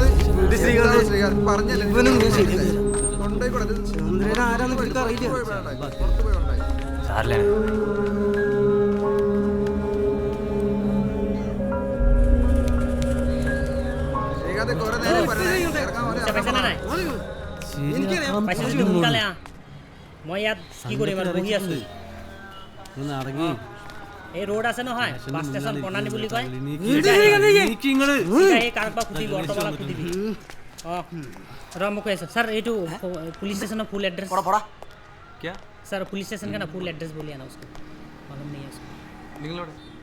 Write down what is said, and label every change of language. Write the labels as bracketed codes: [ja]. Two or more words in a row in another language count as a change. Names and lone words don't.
[ml] ശ്രീകാന്ത് പറഞ്ഞല്ലേ ചന്ദ്രൻ ആരാന്ന് പിടിക്കാൻ അറിയില്ല. ശ്രീകാന്ത് കുറെ നേരം പറഞ്ഞേ. [as] মই ইয়াত কি কৰিম আৰু বহি আছো। এই ৰোড আছে নহয়, [en] bus station [as] বনানি বুলি কয়। এই কাৰোবাক সুধিবি, অট'বালাক সুধিবি। ৰ মোক কৈ আছে सर এইটো [en] police station full address [hi] पड़ा क्या सर [en] police station [hi] का ना [en] full address [hi] बोलिए ना उसको, मालूम नहीं है उसको। [ml] നിങ്ങളോട്